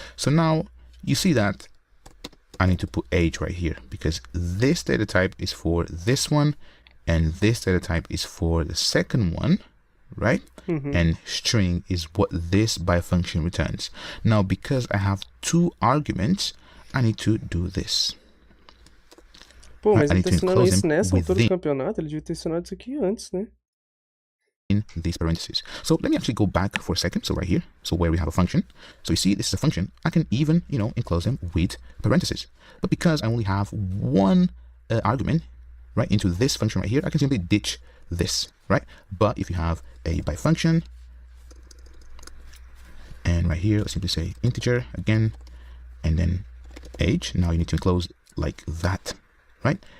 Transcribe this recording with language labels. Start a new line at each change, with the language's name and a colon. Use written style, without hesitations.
English: So now you see that I need to put age right here because this data type is for this one and this data type is for the second one, right? And string is what this by function returns. Now because I have two arguments, I need to do this.
Portuguese: Pô, mas ele tá ensinando isso nessa altura do campeonato? Ele devia ter ensinado isso aqui antes, né?
English: In these parentheses. So let me actually go back for a second. So right here, so where we have a function, so you see this is a function, I can even, you know, enclose them with parentheses. But because I only have one argument right into this function right here, I can simply ditch this, right? But if you have a by function, and right here let's simply say integer again, and then age, now you need to enclose like that, right?